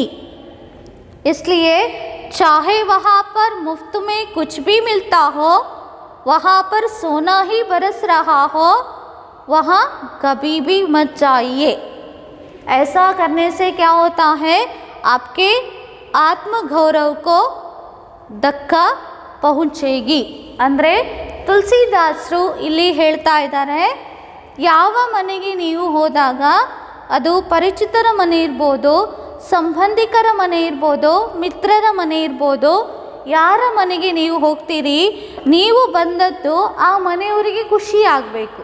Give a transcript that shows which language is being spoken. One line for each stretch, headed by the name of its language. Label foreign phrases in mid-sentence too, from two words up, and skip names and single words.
Hindi: इसलिए चाहे वहाँ पर मुफ्त में कुछ भी मिलता हो, वहाँ पर सोना ही बरस रहा हो, वहाँ कभी भी मत जाइए। ऐसा करने से क्या होता है, आपके आत्मगौरव को धक्का पहुँचेगी।
Kannada: ಅಂದರೆ ತುಳಸಿದಾಸರು ಇಲ್ಲಿ ಹೇಳ್ತಾ ಇದ್ದಾರೆ, ಯಾವ ಮನೆಗೆ ನೀವು ಹೋದಾಗ ಅದು ಪರಿಚಿತರ ಮನೆ ಇರ್ಬೋದು, ಸಂಬಂಧಿಕರ ಮನೆ ಇರ್ಬೋದು, ಮಿತ್ರರ ಮನೆ ಇರ್ಬೋದು, ಯಾರ ಮನೆಗೆ ನೀವು ಹೋಗ್ತೀರಿ, ನೀವು ಬಂದದ್ದು ಆ ಮನೆಯವರಿಗೆ ಖುಷಿ ಆಗಬೇಕು.